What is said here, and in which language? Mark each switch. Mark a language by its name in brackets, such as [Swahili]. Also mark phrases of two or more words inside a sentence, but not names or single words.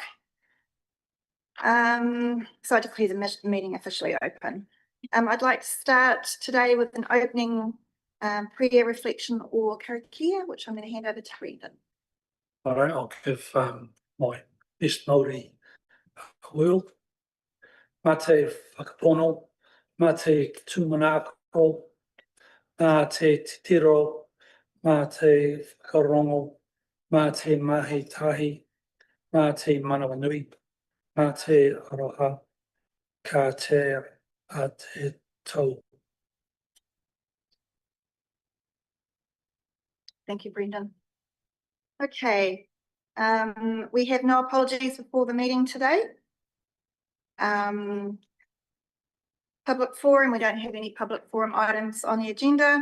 [English] So I declare the meeting officially open. I'd like to start today with an opening prayer, reflection, or karakia, which I'm going to hand over to Brendan. All right, I'll give my best Māori world. [Māori] Mā te whakapono, mā te tūmanako, mā te titiro, mā te whakarongo, mā te mahi tahi, mā te manawa nui, mā te aroha, ka te a te tau. [English] Thank you, Brendan. Okay, we have no apologies before the meeting today. Public forum, we don't have any public forum items on the agenda.